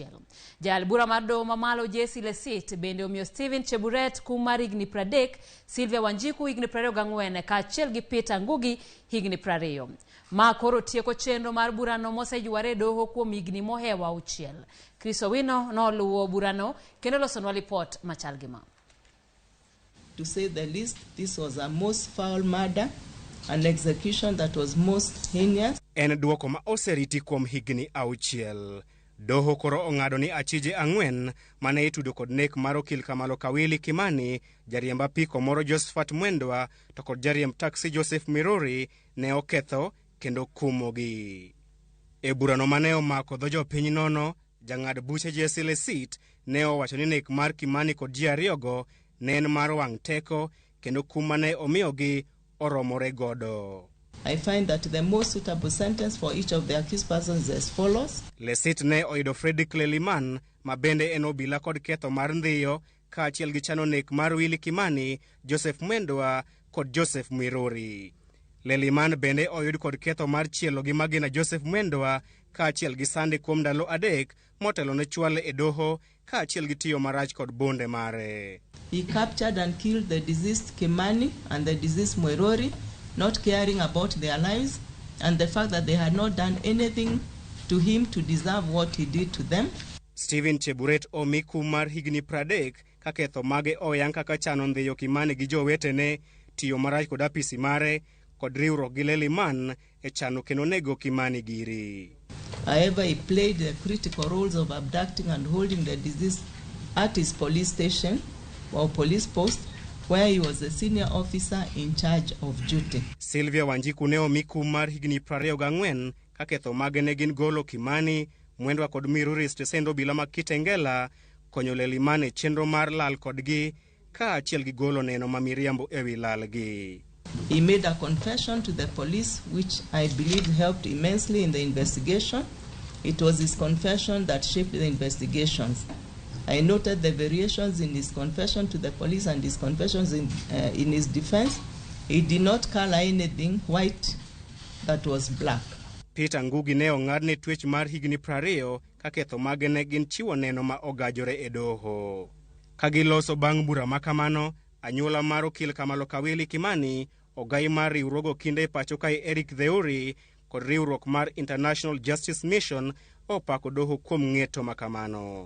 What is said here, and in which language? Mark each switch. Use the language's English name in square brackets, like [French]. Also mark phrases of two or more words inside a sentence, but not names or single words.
[Luo (Kenya and Tanzania)] Jal bura mar doho mamalo Jesse Lesit bende omiyo Stephen Cheburet kum mar higni 30, Sylvia Wanjiku higni 24 kaachiel gi Peter Ngugi higni 20. Ma koro tieko chenro mar burano moseyuare doho kuom higni mohewa 6. Chris Owino noluwo burano kendo losonwa lipot machal gi ma. [English] To say the least, this was a most foul murder, an execution that was most heinous. [Luo (Kenya and Tanzania)] En duoko ma oseriti kuom higni 6. Doho koro ong'ado ni achije 4 mane itudo kod nek mar okil kamaloka Willie Kimani, jariemb apiko moro Josephat Mwendwa to kod jariemb taxi Joseph Mirori ne oketho kendo kumogi. E burano mane omako dho jopiny nono, jang'ad buche Jesse Lesit ne owacho ni nek mar Kimani kod ji ariyogo ne en mar wang' teko kendo kum mane omiyogi oromore godo. [English] I find that the most suitable sentence for each of the accused persons is as follows. [Luo (Kenya and Tanzania)] Lesit ne oyudo Frederick Leliman ma bende en obila kod ketho mar ndhiyo kaachiel gi chano nek mar Willie Kimani, Joseph Mwendwa kod Joseph Mirori. Leliman bende oyud kod ketho mar chielo gi magina Joseph Mwendwa kaachiel gi sande kuom ndalo 3 motelo ne chwale e doho kaachiel gi tiyo marach kod bonde mare. [English] He captured and killed the deceased Kimani and the deceased Mirori, not caring about their lives and the fact that they had not done anything to him to deserve what he did to them. [Luo (Kenya and Tanzania)] Stephen Cheburet omi kum mar higni 30 ka ketho mage oyang kaka chano ndhiyo Kimani gi jowetene, tiyo marach kod apisi mare kod riwruok gi Leliman e chano kendo nego Kimani giri. [English] However, he played the critical roles of abducting and holding the deceased at his police station or police post, where he was a senior officer in charge of duty. [Luo (Kenya and Tanzania)] Sylvia Wanjiku ne omi kum mar higni 24 ka ketho mage ne gin golo Kimani, Mwendwa kod Mirori stesend obila ma Kitengela, konyo Leliman e chenro mar lal kodgi kaachiel gi golo neno ma miriambo ewi lalgi. [English] He made a confession to the police, which I believe helped immensely in the investigation. It was his confession that shaped the investigations. I noted the variations in his confession to the police and his confessions in his defense. He did not color anything white that was black. [Luo (Kenya and Tanzania)] Peter Ngugi ne ong'adne twech mar higni 20 ka ketho mage ne gin chiwo neno ma ogajore e doho. Kagiloso bang' bura makamano, anyuola mar okil kamaloka Willie Kimani, ogai mar riwruogo kinde pacho kae Eric Theuri kod riwruok mar International Justice Mission opako doho kuom ng'eto makamano.